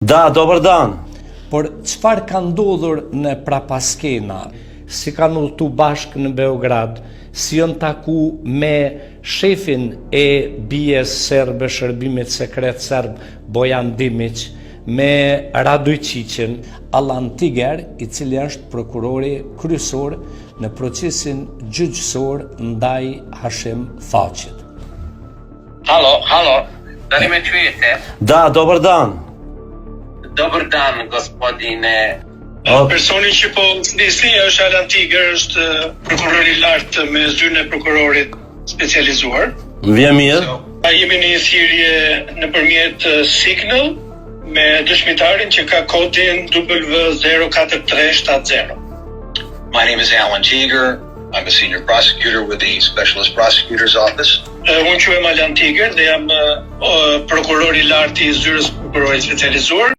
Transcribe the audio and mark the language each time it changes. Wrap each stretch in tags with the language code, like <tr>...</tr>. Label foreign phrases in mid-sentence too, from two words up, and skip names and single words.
<sr>Da, dobar dan.</sr> <sq>Por çfarë ka ndodhur në Prapaskena? Si kanë udhëtu bashkë në Beograd, si janë taku me shefin e bijes serbe, shërbimit sekret serb Bojan Dimić, me Radojčićin, Allan Tiger, i cili është prokurori kryesor në procesin gjyqësor ndaj Hashim Thaqit.</sq> <sr>Halo, da li me čujete? Da, dobar dan. Dobar dan, gospodine.</sr> <sq>Personi që po nisi është Allan Tiger, është prokurori i lartë me zyrën e prokurorit specializuar. Vjen mirë. Jemi në një thirrje nëpërmjet Signal me dëshmitarin që ka kodin W04370.</sq> <en>My name is Alan Tiger. I'm a senior prosecutor with the Specialist Prosecutor's Office.</en> <sq>Unë quhem Allan Tiger dhe jam prokurori i lartë i zyrës prokurorit specializuar.</sq>